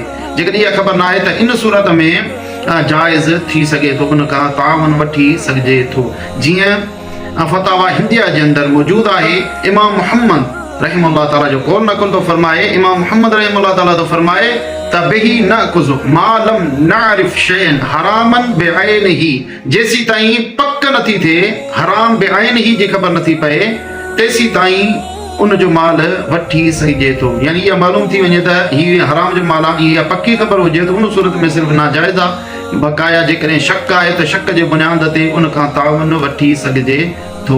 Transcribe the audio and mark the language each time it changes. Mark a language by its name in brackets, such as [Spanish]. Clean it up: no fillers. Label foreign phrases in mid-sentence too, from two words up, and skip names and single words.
[Sindhi] जेकॾहिं इहा ख़बर न आहे त इन सूरत में जाइज़ थी सघे थो, उन खां ताउन वठी सघिजे थो। जीअं फतावा हिंदिया जे अंदरि मौजूदु आहे, इमाम मुहम्मद [Arabic] رحمة الله تعالى [Sindhi] जो कौल नक़ल थो फरमाए। इमाम मुहम्मद [Arabic] رحمة الله تعالى [Sindhi] थो फरमाए त [Arabic] به نأخذ ما لم نعرف شيئا حراما بعينه, [Sindhi] जेसी ताईं पक नथी थिए, [Arabic] حرام بعينه [Sindhi] जी ख़बर नथी पए, तेसी ताईं उन जो माल वठी सघिजे थो। यानी इहा मालूम थी वञे त हीउ हराम जो माल आहे, इहा पकी ख़बर हुजे त उन सूरत में सिर्फ़ु नाजाइज़ आहे। बक़ाया जेकॾहिं शक आहे त शक जे बुनियाद ते उन खां ताउन वठी सघिजे थो।